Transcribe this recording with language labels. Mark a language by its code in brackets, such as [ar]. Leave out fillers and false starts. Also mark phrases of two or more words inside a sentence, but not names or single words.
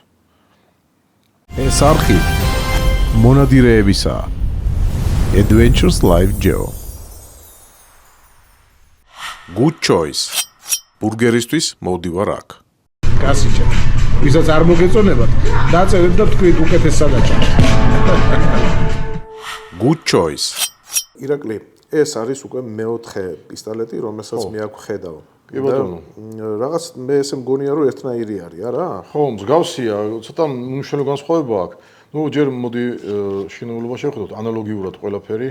[ka] ეს არხი მონადირეებისა [en] Adventures Live Geo. Good choice. [ka] ბურგერისთვის მოვდივარ აქ. გასიჭე. ვისაც არ მოგეწონებათ, დაწერეთ და თქვით უკეთეს სადაჭერთ. [en] Good choice. [ka] ირაკლი, ეს არის უკვე მეოთხე პისტოლეტი, რომელსაც მე აქ ხედავ. კი ბატონო. რაღაც მე ესე მგონია რომ ერთნაირი არის, არა? ხო, მსგავსია, ცოტა მნიშვნელოვანი განსხვავება აქვს. ნუ ჯერ მოდი შინაურობა შევხედოთ ანალოგიურად ყველაფერი.